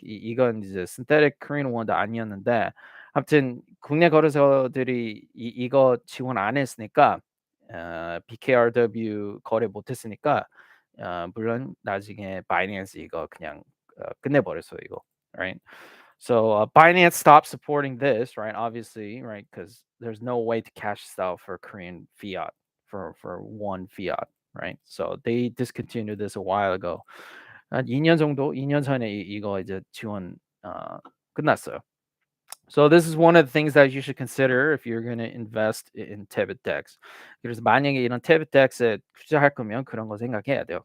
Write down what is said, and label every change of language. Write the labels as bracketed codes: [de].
[ko] 이건 이제 synthetic Korean won도 아니었는데, 아무튼 국내 거래소들이 이거 지원 안 했으니까 BKRW 거래 못 했으니까 물론 나중에 바이낸스 이거 그냥 끝내버렸어요 이거, [en] right? So Binance stopped supporting this, right? Obviously, right? Because there's no way to cash out for Korean fiat for one fiat, right? So they discontinued this a while ago. [ko] 한 2년 정도, 2년 전에 이거 이제 지원 끝났어요. [en] So this is one of the things that you should consider if you're going to invest in TaebitDex. [ko] 그래서 만약에 이런 TaebitDex에 투자할 거면 그런 거 생각해야 돼요.